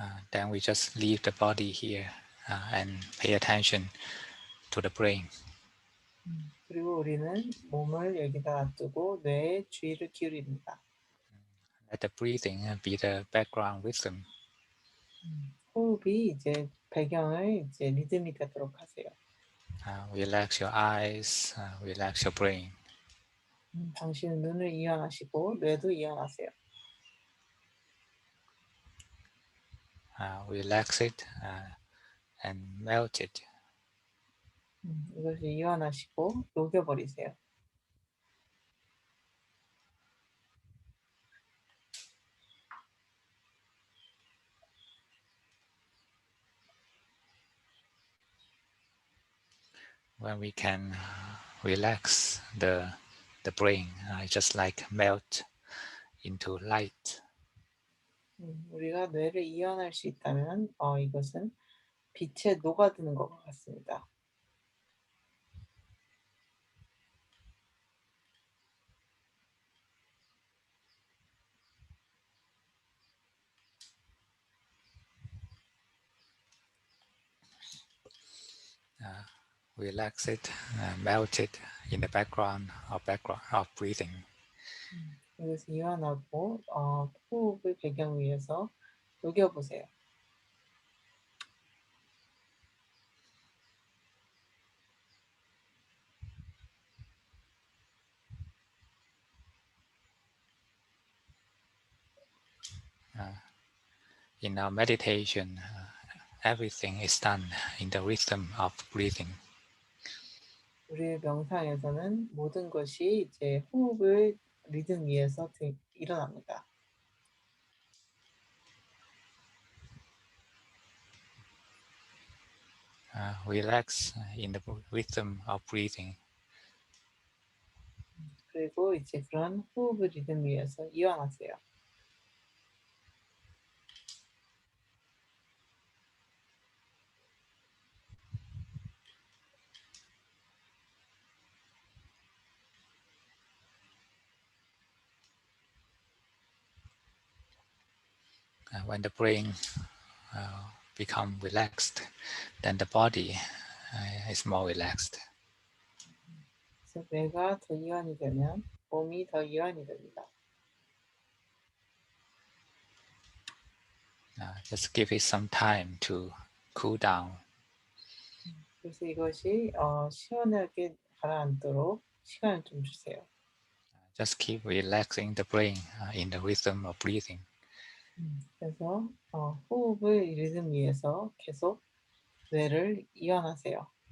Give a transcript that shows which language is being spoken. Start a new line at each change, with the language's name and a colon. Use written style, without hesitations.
English: Then we just leave the body here and pay attention to the brain.
Korean: 그리고 우리는 몸을 여기다 놔두고 뇌에 주의를 기울입니다.
English: Let the breathing be the background rhythm.
Korean: 호흡이 이제 배경의 이제 리듬이 되도록 하세요.
English: Relax your eyes, relax your brain.
Korean: 당신은 눈을 이완하시고 뇌도 이완하세요.
English: Relax it and melt it.
Korean: 이것을 이완하시고 녹여버리세요.
English: When we can relax the brain, just like melt into light.
Korean: 우리가 뇌를 이완할 수 있다면 이것은 빛에 녹아드는 것과 같습니다.
English: relax it, melt it in the background of breathing.
Korean: 이것을 이완하고 호흡을 배경 위에서 녹여보세요.
English: In our meditation, everything is done in the rhythm of breathing.
Korean: 우리의 명상에서는 모든 것이 이제 호흡을 리듬 위에서 일어납니다.
English: Relax in the rhythm of breathing.
Korean: 그리고 이제 그런 호흡을 리듬 위에서 이완하세요.
English: When the brain become relaxed, then the body is more relaxed.
Korean: 그래서 뇌가 더 이완이 되면 몸이 더 이완이 됩니다.
English: Just give it some time to cool down.
Korean: 그래서 이것이 시원하게 가라앉도록 시간을 좀 주세요.
English: Just keep relaxing the brain in the rhythm of breathing.
Korean: 그래서 호흡을 리듬 위에서 계속 뇌를 이완하세요.